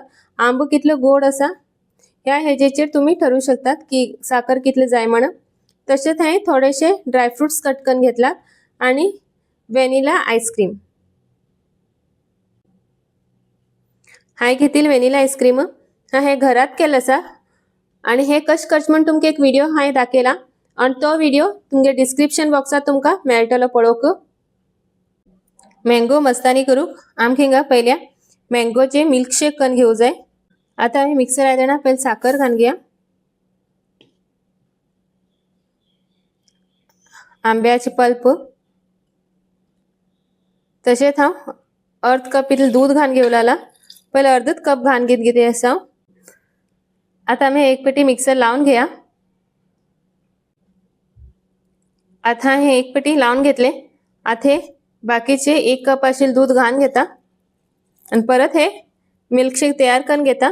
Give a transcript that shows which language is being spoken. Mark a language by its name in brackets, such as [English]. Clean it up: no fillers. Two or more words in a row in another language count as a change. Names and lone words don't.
[Konkani] आंबो कितलं गोड असा या हेजेचेर तुम्ही ठरवू शकतात की साखर कितले जाय म्हणून। तसेच हे थोडेसे ड्रायफ्रुट्स कट करून घेतला आणि व्हॅनिला आईस्क्रीम हाय घेतील। व्हॅनिला आईस्क्रीम हे घरात केलं असा आणि हे कश करच म्हण तुमका एक व्हिडिओ हाय दाखयला आणि तो व्हिडिओ तुमगे डिस्क्रिप्शन बॉक्सात तुमका मेळटलो पळोवक। मँगो मस्तानी करूक आमक हिंगा पहिल्या मँगोचे मिल्कशेक करून घेऊ जाय। आता आम्ही मिक्सर आयदना पहिले साखर घालून घेया, आंब्याचे पल्प, तसेच हांव अर्ध कप इतले दूध घालून घेवलाला। पहिले अर्धच कप घालून घेते असा। आता आम्ही एक पेटी मिक्सर लावून घ्या। आता हे एक पेटी लावून घेतले। आता हे बाकीचे 1 कप असेल दूध घालून घेता आणि परत हे मिल्कशेक तयार करून घेता।